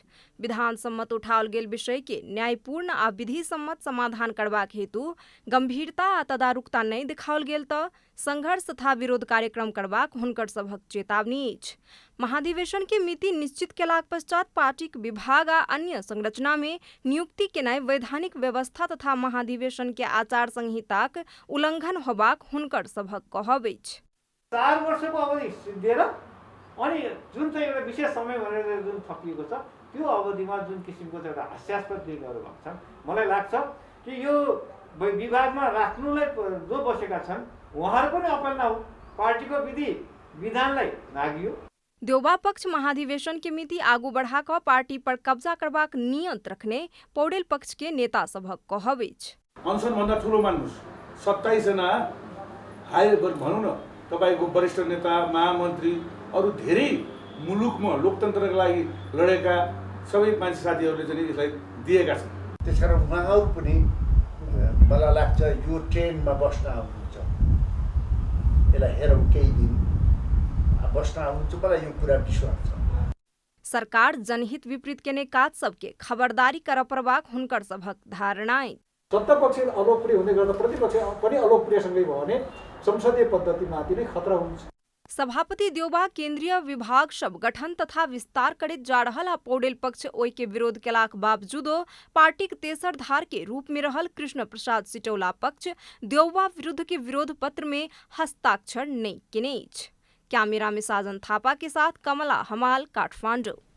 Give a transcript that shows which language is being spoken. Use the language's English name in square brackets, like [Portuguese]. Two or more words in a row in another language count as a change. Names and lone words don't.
[Maithili] विधान सम्मत उठाओल गेल विषय के न्यायपूर्ण आ विधि सम्मत समाधान करबाक हेतु गंभीरता आ तदारुकता नहीं देखाओल गेल तऽ संघर्ष तथा विरोध कार्यक्रम करबाक हुनकर सभक चेतावनी अछि। महाधिवेशन के मिति निश्चित केलाक पश्चात पार्टीक विभाग आ अन्य संरचना में नियुक्ति केनाई वैधानिक व्यवस्था तथा महाधिवेशन के आचार संहिताक उल्लंघन होबाक हुनकर सभक कहब अछि। [Nepali] 4 वर्षको अवधि दिएर अनि जुन चाहिँ एउटा विशेष समय भनेर जुन थपिएको छ त्यो अवधिमा जुन किसिमको एउटा हास्यास्पद निर्णयहरू भएको छ, मलाई लाग्छ कि यो विभागमा राख्नुलाई जो बसेका छन् उहाँहरूको नै अपना हो, पार्टीको विधि विधानलाई नागियो। [Maithili] देउबा पक्ष महाधिवेशन के मिति आगू बढ़ाकर पार्टी पर कब्जा करबाक नियत रखने पौडेल पक्ष के नेता सभक कहब अछि। [Nepali] अनसन भन्दा ठुलो मान्नुस् 27 जना हाई भनौँ न तपाईको वरिष्ठ नेता महामन्त्री अरु धेरै मुलुकमा लोकतन्त्रका लागि लडेका सबै मान्छे साथीहरूले चाहिँ यसलाई दिएका छन्। त्यसकारण उहाँहरू पनि मलाई लाग्छ यो ट्रेनमा बस्न आउनुहुन्छ, यसलाई हेरौँ केही दिन बस्न आउनुहुन्छ, मलाई यो कुरा विश्वास छ। [Maithili] सरकार जनहित विपरीत केने काज सबके खबरदारी कर परबाक हुनकर सभक धारणा अछि। [Nepali] सत्ता पक्ष अलोकप्रिय हुने गर्दा प्रतिपक्ष पनि अलोकप्रियसँगै भयो भने संसदीय पद्धतिमाथि नै खतरा हुन्छ। [Maithili] सभापति देउबा केंद्रीय विभाग सब गठन तथा विस्तार करैत जा रहल आ पौडेल पक्ष ओहि के विरोध केलाक बावजूदो पार्टीक तेसर धार के रूप में रहल कृष्ण प्रसाद सिटौला पक्ष देउबा विरुद्ध के विरोध पत्र में हस्ताक्षर नहीं केने अछि। कैमरा में साजन थापा के साथ कमला हमाल, काठमांडू।